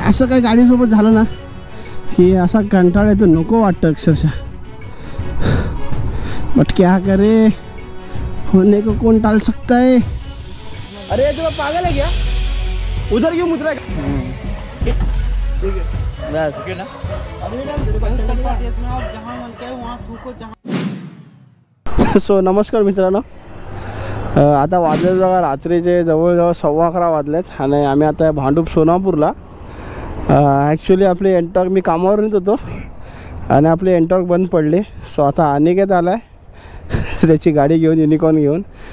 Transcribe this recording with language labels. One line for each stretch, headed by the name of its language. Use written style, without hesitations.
Marathi: असं काही गाडीसोबत झालं ना की असा कंटाळा येतो, नको वाटतं अक्षरशः.
Hindi: बट क्या करे, होने को कौन टाल सकता है. अरे तुम पागल है क्या, उधर क्यों मुतरा.
Marathi: सो नमस्कार मित्रांनो, आता वाजले बघा रात्रीचे जवळजवळ 11:15 वाजलेत आणि आम्ही आता भांडूप सोनापूरला. ॲक्च्युली आपली एनटॉर्क, मी कामावरून येत होतो आणि आपली एनटॉर्क बंद पडली. सो आता अनिकेत आला आहे त्याची गाडी घेऊन, युनिकॉर्न घेऊन.